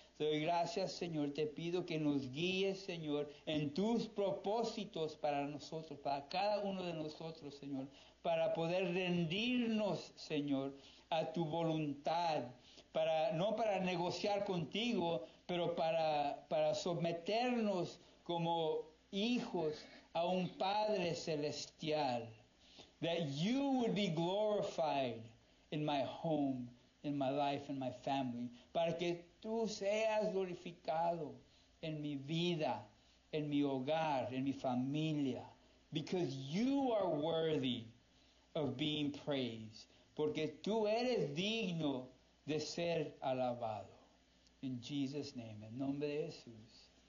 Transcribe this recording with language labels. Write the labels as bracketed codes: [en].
[es] So, gracias, Señor. Te pido que nos guíes, Señor, en tus propósitos para nosotros, para cada uno de nosotros, Señor, para poder rendirnos, Señor, a tu voluntad, no para negociar contigo, pero para someternos como hijos a un Padre celestial. [en] That you would be glorified in my home, in my life, in my family. [es] Para que tú seas glorificado en mi vida, en mi hogar, en mi familia. [en] Because you are worthy of being praised. [es] Porque tú eres digno de ser alabado. [en] In Jesus' name, [es] en nombre de Jesús.